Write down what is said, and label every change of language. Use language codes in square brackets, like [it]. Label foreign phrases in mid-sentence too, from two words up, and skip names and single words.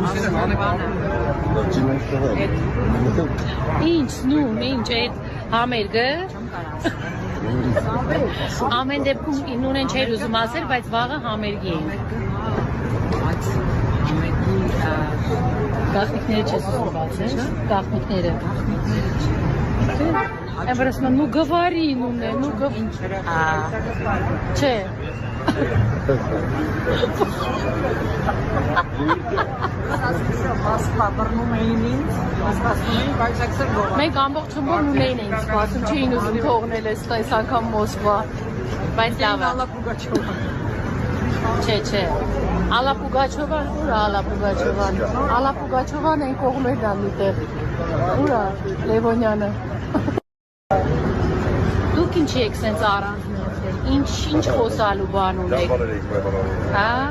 [hy] Ինչ, նույն, ինչ այդ համերգը։ Ամեն դեպքում նույնն չէր ուզում ասել, բայց վաղը համերգի ենք։ Գաղտնիքները չես ուզում բացել, գաղտնիքները։ [ru] Я просто, ну говори, ну говори. [hy] Չէ։ Մենք ամբողջ խմբով նույնն էինք սպասում, չէին ուզում թողնել այս անգամ Մոսկվա, բայց լավ է։ Չէ։ Ալա Պուգաչովան, ուր է Ալա Պուգաչովան։ Ալա Պուգաչովան այն կողմերն ան միտեղ։ Ուր է Լևոնյանը։ Դուք ինչի եք սենց առանձնացել, ինչ խոսալու բան ունեք, հա?